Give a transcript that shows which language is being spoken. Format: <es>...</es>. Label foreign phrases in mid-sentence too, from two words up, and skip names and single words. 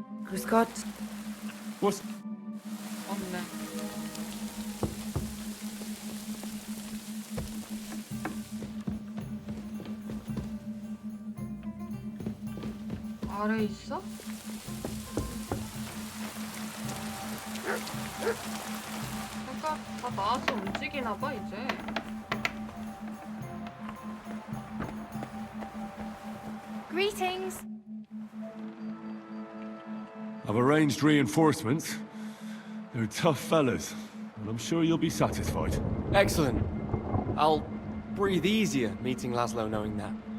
<de>Grüß Gott.</de> <en>What's...</en> <ko>없네. 아래 있어? 그러니까 다 나와서 움직이나 봐 이제.</ko> <en>Greetings. I've arranged reinforcements. They're tough fellas, and I'm sure you'll be satisfied. Excellent. I'll breathe easier meeting Laszlo knowing that.</en>